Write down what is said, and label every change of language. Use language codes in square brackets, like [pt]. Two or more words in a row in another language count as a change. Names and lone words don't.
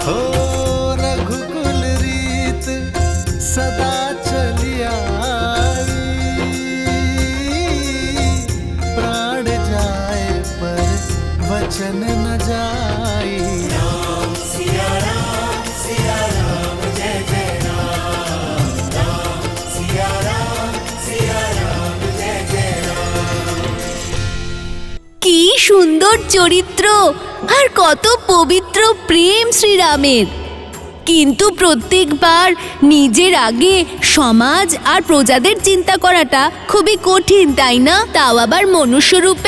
[hi] हो रघुकुल रीत सदा चलिया, प्राण जाए पर वचन न जाई। राम सिया राम जय जय राम, राम सिया राम जय जय राम। [bn] কি সুন্দর চরিত্র আর কত পবিত্র প্রেম শ্রীরামের। কিন্তু প্রত্যেকবার নিজের আগে সমাজ আর প্রজাদের চিন্তা করাটা খুবই কঠিন, তাই না? তাও আবার মনুষ্য রূপে।